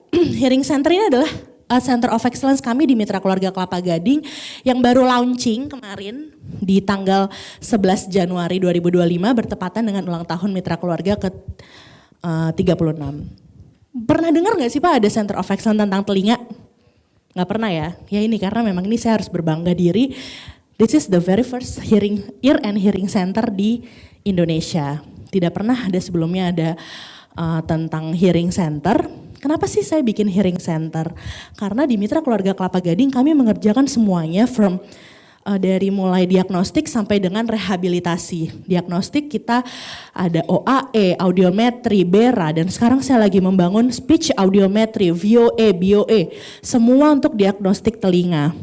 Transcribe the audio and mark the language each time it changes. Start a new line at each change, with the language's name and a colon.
Indonesian: Hearing Center ini adalah Center of Excellence kami di Mitra Keluarga Kelapa Gading yang baru launching kemarin di tanggal 11 Januari 2025 bertepatan dengan ulang tahun Mitra Keluarga ke 36. Pernah dengar gak sih Pak ada Center of Excellence tentang telinga? Nggak pernah ya? Ya ini karena memang ini saya harus berbangga diri.
English: This is the very first ear and hearing center
Indonesian: di Indonesia. Tidak pernah ada sebelumnya ada tentang hearing center. Kenapa sih saya bikin hearing center? Karena di Mitra Keluarga Kelapa Gading kami mengerjakan semuanya dari mulai diagnostik sampai dengan rehabilitasi. Diagnostik kita ada OAE, audiometri, BERA, dan sekarang saya lagi membangun speech audiometri, VOE, BOE, semua untuk diagnostik telinga.